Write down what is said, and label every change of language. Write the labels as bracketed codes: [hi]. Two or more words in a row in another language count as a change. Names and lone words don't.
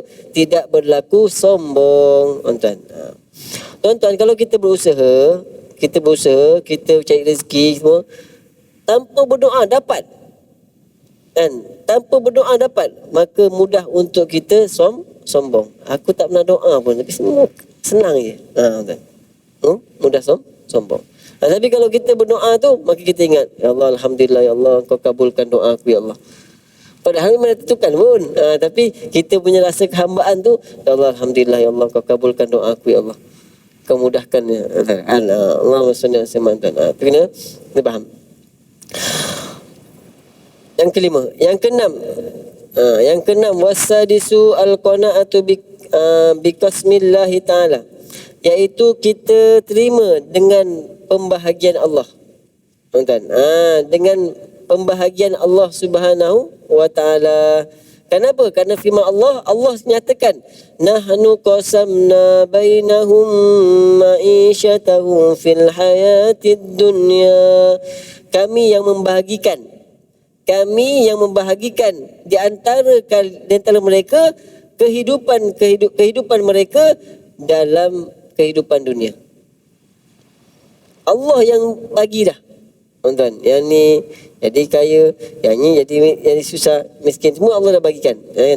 [ms] Tidak berlaku sombong, tuan. Tuan-tuan, kalau kita berusaha, kita cari rezeki semua, tanpa berdoa dapat, kan. Tanpa berdoa dapat, maka mudah untuk kita sombong. Aku tak pernah doa pun, tapi semua senang je. Tuan. Mudah sombong. Tapi kalau kita berdoa tu, maka kita ingat, [ar] يا الله الحمد لله يا الله, [ms] Engkau kabulkan doa aku, [ar] يا الله. [ms] Padahal memang tentukan pun, tapi kita punya rasa kehambaan tu, [ar] يا الله الحمد لله يا الله, [ms] Engkau kabulkan doa aku, [ar] يا الله. [ms] Kau mudahkan, [ar] يا الله. اللهم صل على محمد. [ms] Itu kena faham. Yang kelima, yang keenam, [ar] والسادس القناعة ب بقسم الله تعالى, [ms] iaitu kita terima dengan pembahagian Allah. Tuan-tuan, dengan pembahagian Allah [ar] سبحانه وتعالى. [ms] Kenapa? Kerana firman Allah, Allah nyatakan, [ar] نحن قسمنا بينهم معيشتهم في الحياة الدنيا. [ms] Kami yang membahagikan di antara mereka kehidupan mereka dalam kehidupan dunia. Allah yang bagi dah. Tuan-tuan, yang ni jadi kaya, yang ni jadi susah, miskin, semua Allah dah bagikan, kan?